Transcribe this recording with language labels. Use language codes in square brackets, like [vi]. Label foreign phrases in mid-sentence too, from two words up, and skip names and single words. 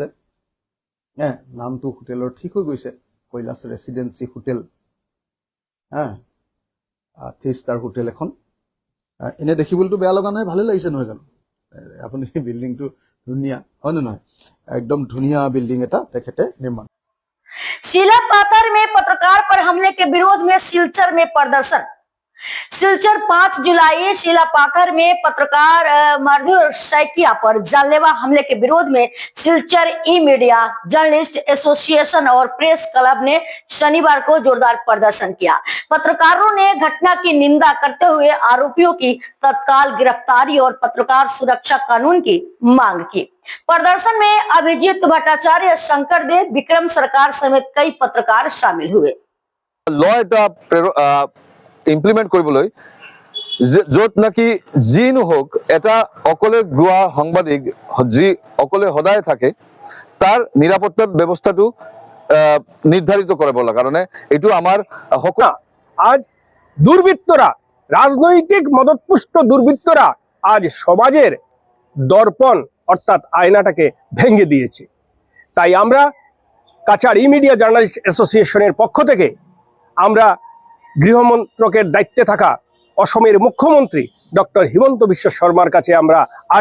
[as] নামটো হোটেলৰ ঠিক হৈ গৈছে, কৈলাশ ৰেচিডেঞ্চি হোটেল, 3 ষ্টাৰ হোটেল এখন। এনে দেখিবলৈতো বেয়া লগা নাই, ভালে লাগিছে নহয় জানো? আপুনি বিল্ডিংটো ধুনীয়া হয় নে নহয়? একদম ধুনীয়া বিল্ডিং এটা তেখেতে নিৰ্মাণ। [hi] शिलापाथर में पत्रकार पर हमले के विरोध में सिलचर में प्रदर्शन। सिलचर 5 जुलाई शिलापाथर में पत्रकार मधुर सैकिया पर जानलेवा हमले के विरोध में सिलचर ई मीडिया जर्नलिस्ट एसोसिएशन और प्रेस क्लब ने शनिवार को जोरदार प्रदर्शन किया। पत्रकारों ने घटना की निंदा करते हुए आरोपियों की तत्काल गिरफ्तारी और पत्रकार सुरक्षा कानून की मांग की। प्रदर्शन में अभिजीत भट्टाचार्य, शंकर देव, विक्रम सरकार समेत कई पत्रकार शामिल हुए। [as] ল এটা ইমপ্লিমেণ্ট কৰিবলৈ য'ত নেকি যি নহওক এটা অকলে গোৱা সাংবাদিক যি অকলে সদায় থাকে তাৰ নিৰাপত্তাৰ ব্যৱস্থাটো নিৰ্ধাৰিত কৰিব কাৰণে এইটো আমাৰ [bn] আজ দুর্বৃত্তরা, রাজনৈতিক মদতপুষ্ট দুর্বৃত্তরা আজ সমাজের দর্পণ অর্থাৎ আয়নাটাকে ভেঙে দিয়েছে। তাই আমরা কাছাড় ই মিডিয়া জার্নালিস্ট অ্যাসোসিয়েশনের পক্ষ থেকে আমরা গৃহমন্ত্রকের দায়িত্বে থাকা অসমের মুখ্যমন্ত্রী ডক্টর হিমন্ত বিশ্ব শর্মার কাছে আমরা আর